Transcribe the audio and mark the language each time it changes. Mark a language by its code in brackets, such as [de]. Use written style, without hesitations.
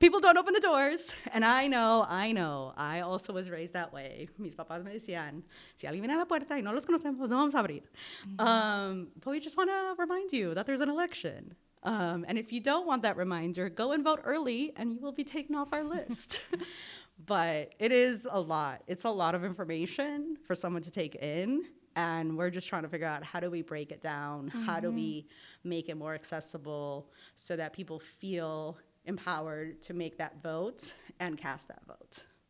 [en] People don't open the doors. And I know. I also was raised that way. [es] Mis papás me decían, si alguien viene a la puerta y no los conocemos, no vamos a abrir. [en] But we just want to remind you that there's an election. And if you don't want that reminder, go and vote early and you will be taken off our list. But it is a lot. It's a lot of information for someone to take in. And we're just trying to figure out how do we break it down? How do we make it more accessible so that people feel empowered to make that vote and cast that vote?